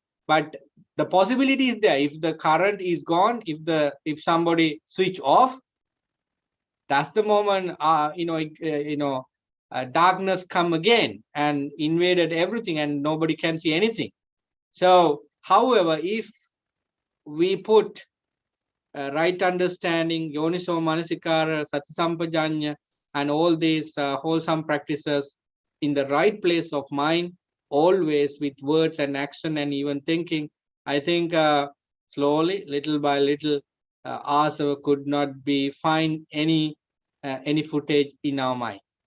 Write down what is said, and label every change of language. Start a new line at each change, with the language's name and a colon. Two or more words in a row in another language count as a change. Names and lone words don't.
English: But the possibility is there. If the current is gone, if somebody switch off, that's the moment darkness come again and invaded everything, and nobody can see anything. So, however, if we put right understanding,
Pali: yoniso manasikara,
English: sati and all these wholesome practices in the right place of mind, always with words and action and even thinking, I think slowly, little by little, asava could not be find any footage in our mind.